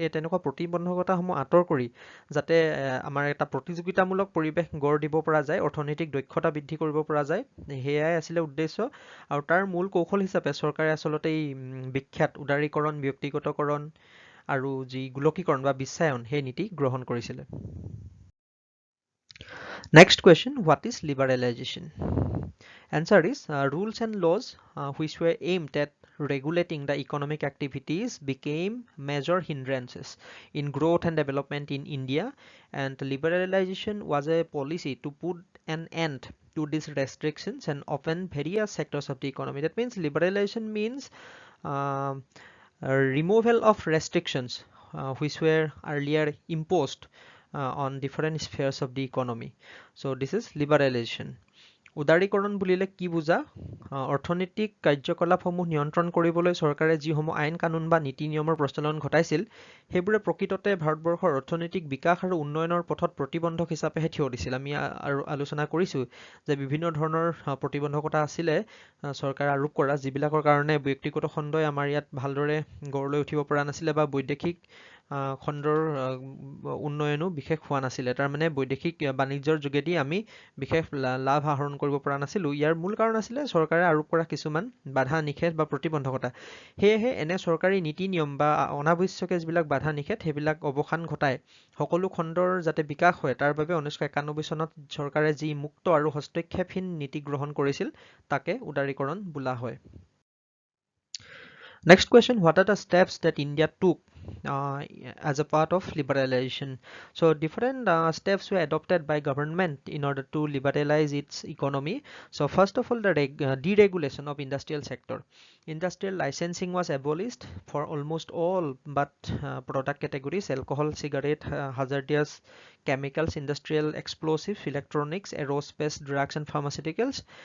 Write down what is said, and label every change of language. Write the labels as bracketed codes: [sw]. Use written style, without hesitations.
[as] এই তেনেকুৱা প্ৰতিবন্ধকতাসমূহ আঁতৰ কৰি যাতে আমাৰ এটা প্ৰতিযোগিতামূলক পৰিৱেশ গঢ় দিব পৰা যায়, অৰ্থনৈতিক দক্ষতা বৃদ্ধি কৰিব পৰা যায়, সেয়াই আছিলে উদ্দেশ্য। আৰু তাৰ মূল কৌশল হিচাপে চৰকাৰে আচলতে এই বিখ্যাত উদাৰীকৰণ, ব্যক্তিগতকৰণ আৰু যি গোলকীকৰণ বা বিশ্বায়ন সেই নীতি গ্ৰহণ কৰিছিলে। [en] Next question, what is liberalization? Answer is rules and laws which were aimed at regulating the economic activities became major hindrances in growth and development in India, and liberalization was a policy to put an end to these restrictions and open various sectors of the economy. That means liberalization means removal of restrictions which were earlier imposed on different spheres of the economy. So this is liberalization. [as] উদাৰীকৰণ বুলিলে কি বুজা? অৰ্থনৈতিক কাৰ্যকলাপসমূহ নিয়ন্ত্ৰণ কৰিবলৈ চৰকাৰে যিসমূহ আইন কানুন বা নীতি নিয়মৰ প্ৰচলন ঘটাইছিল, সেইবোৰে প্ৰকৃততে ভাৰতবৰ্ষৰ অৰ্থনৈতিক বিকাশ আৰু উন্নয়নৰ পথত প্ৰতিবন্ধক হিচাপেহে থিয় দিছিল। আমি আলোচনা কৰিছোঁ যে বিভিন্ন ধৰণৰ প্ৰতিবন্ধকতা আছিলে চৰকাৰে আৰোপ কৰা, যিবিলাকৰ কাৰণে ব্যক্তিগত খণ্ডই আমাৰ ইয়াত ভালদৰে গঢ় লৈ উঠিব পৰা নাছিলে বা বৈদেশিক খণ্ডৰ উন্নয়নো বিশেষ হোৱা নাছিলে। তাৰমানে বৈদেশিক বাণিজ্যৰ যোগেদি আমি বিশেষ লাভ আহৰণ কৰিব পৰা নাছিলোঁ। ইয়াৰ মূল কাৰণ আছিলে চৰকাৰে আৰোপ কৰা কিছুমান বাধা নিষেধ বা প্ৰতিবন্ধকতা। সেয়েহে এনে চৰকাৰী নীতি নিয়ম বা অনাৱশ্যকীয় যিবিলাক বাধা নিষেধ সেইবিলাক অৱসান ঘটাই সকলো খণ্ডৰ যাতে বিকাশ হয় তাৰ বাবে 1991 চনত চৰকাৰে যি মুক্ত আৰু হস্তক্ষেপহীন নীতি গ্ৰহণ কৰিছিল তাকে উদাৰীকৰণ বোলা হয়। [en] Next question, what are the steps that India took as a part of liberalization? So different steps were adopted by government in order to liberalize its economy. So first of all, the deregulation of industrial sector. Industrial licensing was abolished for almost all but product categories: alcohol, cigarette, hazardous chemicals, industrial explosives, electronics, aerospace, drugs and pharmaceuticals.